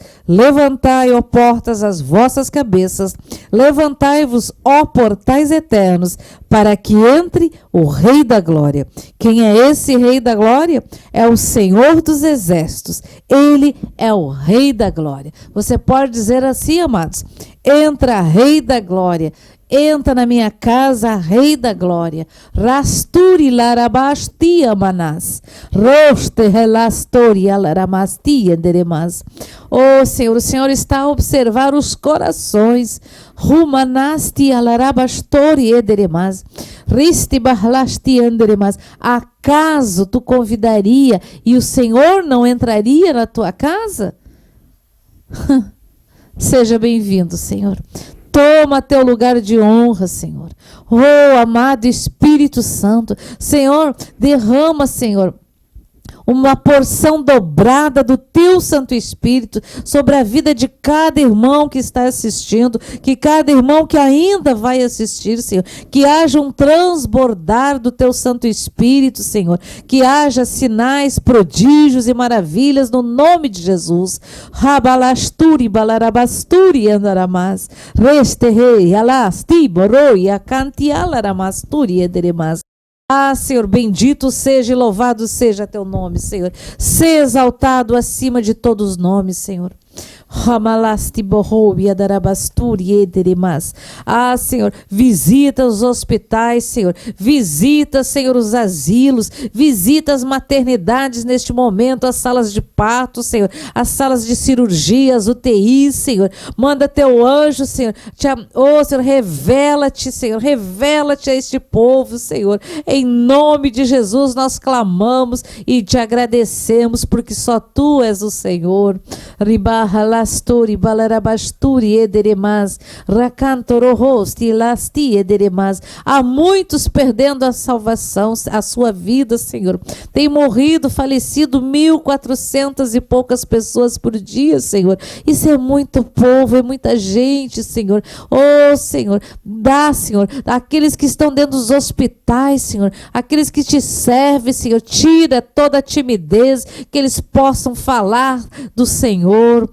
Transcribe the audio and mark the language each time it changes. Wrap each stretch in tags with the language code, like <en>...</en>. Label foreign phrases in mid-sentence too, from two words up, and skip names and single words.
<pt>Levantai, ó portas, as vossas cabeças, levantai-vos, ó portais eternos, para que entre o Rei da Glória. Quem é esse Rei da Glória? É o Senhor dos Exércitos. Ele é o Rei da Glória. Você pode dizer assim, amados: entra, Rei da Glória. Entra na minha casa, Rei da Glória. Rasturi larabastia manás. Roste relastori alaramastia deremas. Oh, Senhor, o Senhor está a observar os corações. Rumanasti alarabastori ederemas. Risti barlasti anderemas. Acaso tu convidaria e o Senhor não entraria na tua casa? Seja bem-vindo, Senhor. Toma teu lugar de honra, Senhor. Oh, amado Espírito Santo. Senhor, derrama, Senhor, uma porção dobrada do teu Santo Espírito sobre a vida de cada irmão que está assistindo, que cada irmão que ainda vai assistir, Senhor, que haja um transbordar do teu Santo Espírito, Senhor, que haja sinais, prodígios e maravilhas no nome de Jesus. Rabalasturi, balarabasturi, andaramas, resterrei, alasti, boroi, acanti, alaramasturi, ederemas. Ah, Senhor, bendito seja e louvado seja teu nome, Senhor. Ser exaltado acima de todos os nomes, Senhor. Ah, Senhor, visita os hospitais, Senhor. Visita, Senhor, os asilos. Visita as maternidades neste momento, as salas de parto, Senhor. As salas de cirurgia, as UTIs, Senhor. Manda teu anjo, Senhor. Oh, Senhor, revela-te, Senhor. Revela-te a este povo, Senhor. Em nome de Jesus nós clamamos e te agradecemos, porque só tu és o Senhor. Lastori, balarabasturi, ederemas, rakantorohosti, lasti, ederemas. Há muitos perdendo a salvação, a sua vida, Senhor. Tem morrido, falecido 1.400 e poucas pessoas por dia, Senhor. Isso é muito povo, é muita gente, Senhor. Oh, Senhor, dá, Senhor, aqueles que estão dentro dos hospitais, Senhor, aqueles que te servem, Senhor, tira toda a timidez, que eles possam falar do Senhor.</pt>